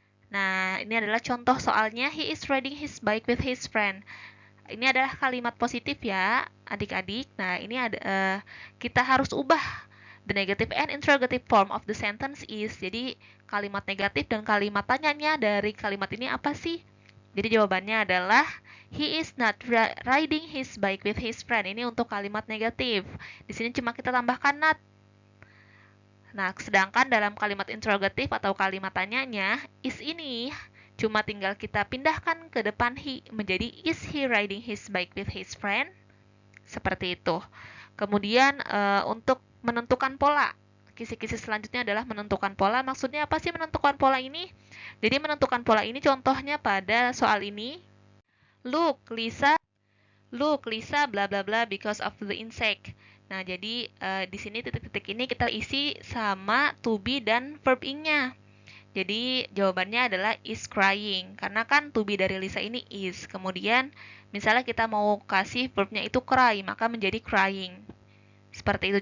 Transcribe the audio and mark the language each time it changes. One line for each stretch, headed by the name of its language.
Indonesian: Nah, ini adalah contoh soalnya,
English: he is riding his bike with his friend.
Indonesian: Ini adalah kalimat positif ya, adik-adik. Nah, ini ada kita harus ubah
English: the negative and interrogative form of the sentence is.
Indonesian: Jadi, kalimat negatif dan kalimat tanyanya dari kalimat ini apa sih? Jadi, jawabannya adalah
English: he is not riding his bike with his friend.
Indonesian: Ini untuk kalimat negatif. Di sini cuma kita tambahkan not. Nah, sedangkan dalam kalimat interrogatif atau kalimat tanyanya, is ini cuma tinggal kita pindahkan ke depan he menjadi
English: is he riding his bike with his friend?
Indonesian: Seperti itu. Kemudian untuk menentukan pola, kisi-kisi selanjutnya adalah menentukan pola. Maksudnya apa sih menentukan pola ini? Jadi menentukan pola ini contohnya pada soal ini.
English: Look, Lisa bla bla bla because of the insect.
Indonesian: Nah, jadi di sini titik-titik ini kita isi sama to be dan verb ing-nya. Jadi jawabannya adalah is crying. Karena kan to be dari Lisa ini is. Kemudian misalnya kita mau kasih verbnya itu cry, maka menjadi crying. Seperti itu.